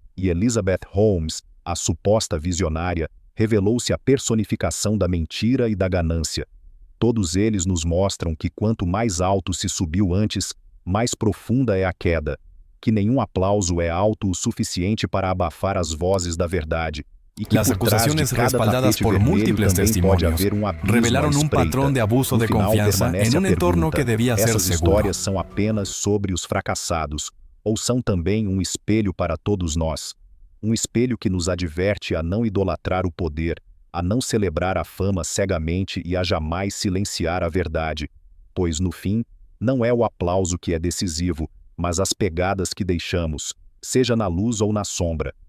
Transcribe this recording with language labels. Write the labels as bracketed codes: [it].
[pt] E Elizabeth Holmes, a suposta visionária, revelou-se a personificação da mentira e da ganância. Todos eles nos mostram que quanto mais alto se subiu antes, mais profunda é a queda. Que nenhum aplauso é alto o suficiente para abafar as vozes da verdade. [es] Y que Las acusaciones respaldadas por múltiples testimonios revelaron un patrón de abuso de confianza en un entorno que debía ser [pt] Essas [es] seguro. [pt] histórias são apenas sobre os fracassados, ou são também um espelho para todos nós. Um espelho que nos adverte a não idolatrar o poder, a não celebrar a fama cegamente e a jamais silenciar a verdade. Pois, no fim, não é o aplauso que é decisivo, mas as pegadas que deixamos, seja na luz ou na sombra.